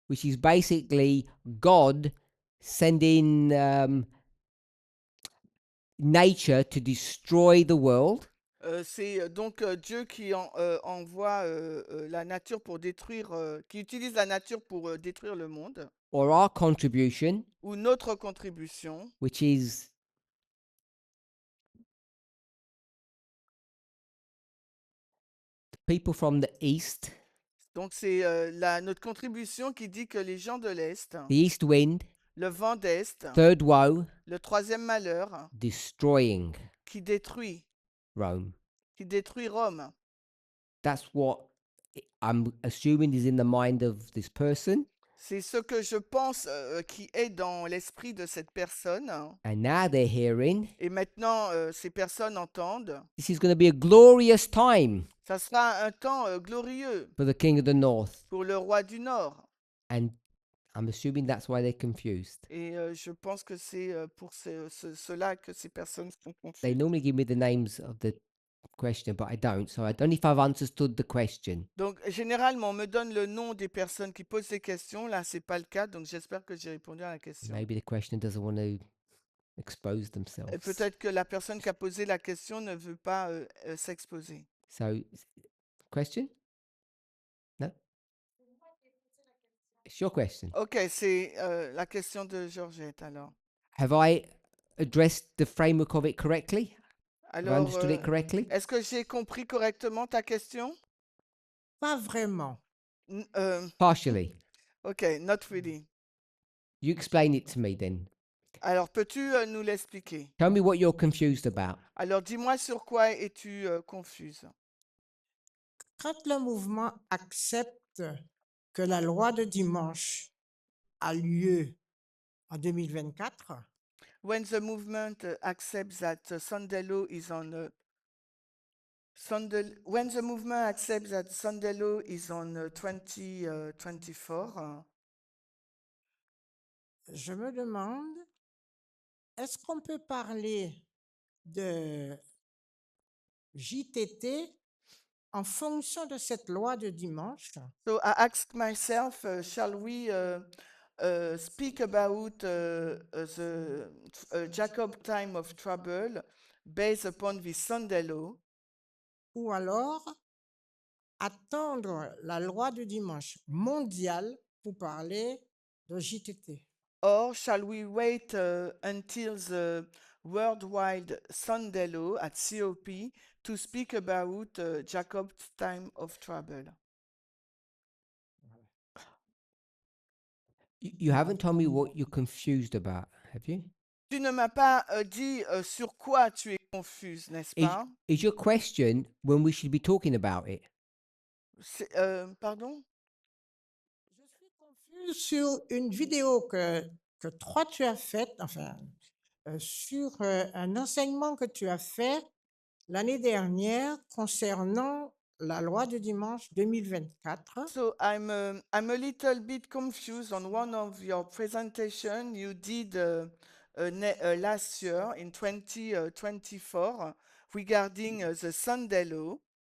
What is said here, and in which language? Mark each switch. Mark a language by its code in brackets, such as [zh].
[en] which is basically God sending nature to destroy the world, [fr] c'est donc Dieu qui envoie la nature pour détruire, qui utilise la nature pour détruire le monde, [en] or our contribution, [fr] ou notre contribution, [en] which is the people from the east, [fr] donc c'est notre contribution qui dit que les gens de l'Est, [en] the east wind, [fr] le vent d'Est, [en] third woe, [fr] le troisième malheur, [en] destroying [fr] qui détruit [en] Rome. [fr] Rome. [en] That's what I'm assuming is in the mind of this person. [fr] C'est ce que je pense qui est dans l'esprit de cette personne. [en] And now they're hearing [fr] Et maintenant, ces personnes entendent. [en] this is going to be a glorious time [fr] Ça sera un temps glorieux [en] for the king of the north. [fr] pour le roi du Nord. [en] And I'm assuming that's why they're confused. [fr] Et je pense que c'est pour cela que ces personnes sont [en] They [fr] confuses. [en] normally give me the names of the question, but I don't. So I don't know if I've understood the question. [fr] Donc, généralement, on me donne le nom des personnes qui posent ces questions. Là, c'est pas le cas. Donc, j'espère que j'ai répondu à la question. [en] Maybe the question doesn't want to expose [fr] Et [en] themselves. [fr] peut-être que la personne qui a posé la question ne veut pas s'exposer. [en] So, question? No? It's your question. [fr] Ok, c'est la question de Georgette alors. [en] Have I addressed the framework of it correctly? Have I [fr] Alors, [en] understood it correctly? [fr] est-ce que j'ai compris correctement ta question? Pas vraiment. [en] Partially. Ok, not really. You explain it to me then. [fr] Alors, peux-tu nous l'expliquer? [en] Tell me what you're confused about. [fr] Alors, dis-moi sur quoi es-tu confuse? Quand le mouvement accepte que la loi de dimanche a lieu en 2024, [en] When the movement accepts that Sunday law is on when the movement accepts that Sunday law is on 2024, [fr] je me demande, est-ce qu'on peut parler de JTT en fonction de cette loi de dimanche? [en] so I ask myself, shall we speak about the Jacob time of trouble based upon the Sunday law, [fr] Ou alors attendre la loi de dimanche mondiale pour parler de JTT? [en] or shall we wait until the worldwide Sunday law at COP to speak about Jacob's time of trouble? You haven't told me what you're confused about, have you? [fr] Tu ne m'as pas dit sur quoi tu es confuse, n'est-ce pas? [en] Is your question when we should be talking about it? [fr] Pardon? Je suis confuse sur une vidéo que toi tu as faite, enfin, sur un enseignement que tu as fait l'année dernière concernant la loi de dimanche 2024. [en] So I'm a little bit confused on one of your presentation you did last year in 2024 regarding the Sunday law.